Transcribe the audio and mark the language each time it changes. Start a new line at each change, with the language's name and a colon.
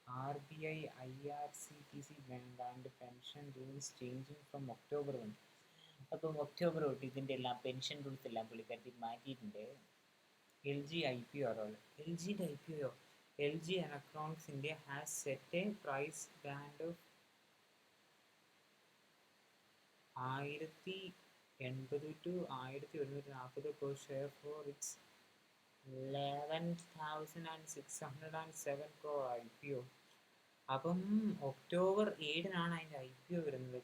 English: RBI IRCTC bank pension rules changing from October 1.
Malayalam: അപ്പം October തൊട്ട് ഇതിൻ്റെ എല്ലാം പെൻഷൻ റൂൾസ് എല്ലാം പുള്ളിക്കാരത്തിൽ മാറ്റിയിട്ടുണ്ട്. LG IPO ആണ്.
English: LGൻ്റെ IPO, LG Electronics India has set a price band of 1080 to 1140 per share for its 11,607 crore IPO.
Malayalam: അപ്പം October 7-നാണ് അതിൻ്റെ IPO വരുന്നത്.